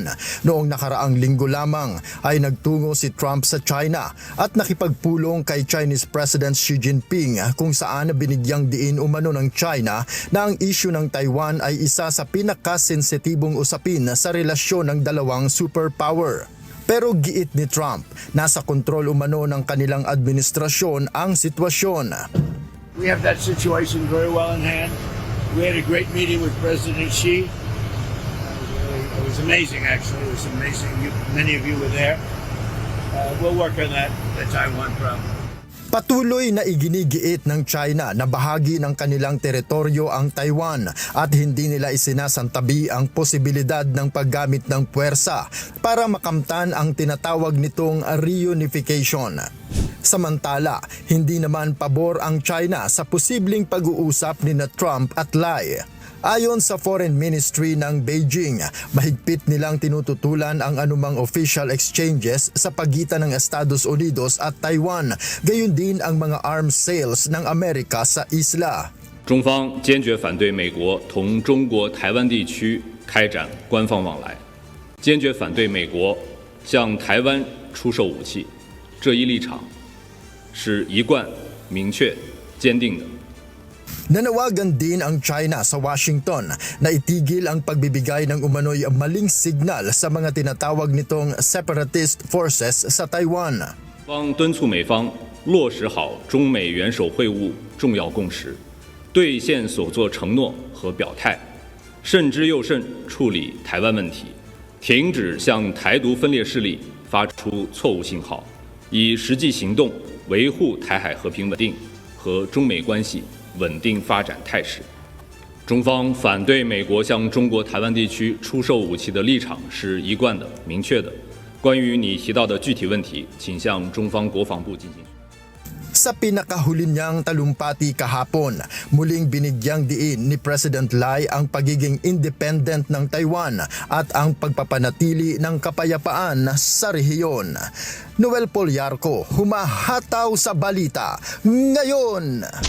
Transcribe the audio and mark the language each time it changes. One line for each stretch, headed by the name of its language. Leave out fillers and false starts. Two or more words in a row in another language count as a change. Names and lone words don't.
Filipino: Noong nakaraang linggo lamang ay nagtungo si Trump sa China at nakipagpulong kay
English: Chinese President
Filipino: Xi Jinping kung saan binigyang diin umano ng China na ang issue ng Taiwan ay isa sa pinakasensitibong usapin sa relasyon ng dalawang superpower. Pero giit ni Trump, nasa kontrol umano ng kanilang administrasyon ang sitwasyon.
English: We have that situation very well in hand. We had a great meeting with President Xi. It was amazing, actually. It was amazing. Many of you were there. We'll work on the Taiwan problem.
Filipino: Patuloy na iginigiit ng China na bahagi ng kanilang teritoryo ang Taiwan at hindi nila isinasantabi ang posibilidad ng paggamit ng puwersa para makamtan ang tinatawag nitong reunification. Samantala, hindi naman pabor ang China sa posibleng pag-uusap ni Trump at Lai. Ayon sa Foreign Ministry ng Beijing, mahigpit nilang tinututulan ang anumang
English: official exchanges
Filipino: sa pagitan ng Estados Unidos at Taiwan, gayon din ang mga
English: arms sales
Filipino: ng Amerika sa isla.
Chinese: 中方坚决反对美国同中国台湾地区开展官方往来，坚决反对美国向台湾出售武器，这一立场是一贯、明确、坚定的。
Filipino: Nanawagan din ang China sa Washington na itigil ang pagbibigay ng umano'y maling signal sa mga tinatawag nitong
English: separatist forces
Filipino: sa Taiwan.
Chinese: 方敦促美方落实好中美元首会晤重要共识，兑现所作承诺和表态，慎之又慎处理台湾问题，停止向台独分裂势力发出错误信号， 以实际行动维护台海和平稳定和中美关系稳定发展态势。中方反对美国向中国台湾地区出售武器的立场是一贯的、明确的。关于你提到的具体问题，请向中方国防部进行。
Filipino: Sa pinakahuli niyang talumpati kahapon, muling binigyang diin ni President Lai ang pagiging independent ng Taiwan at ang pagpapanatili ng kapayapaan sa rehiyon. Noel Polyarco, humahataw sa balita ngayon.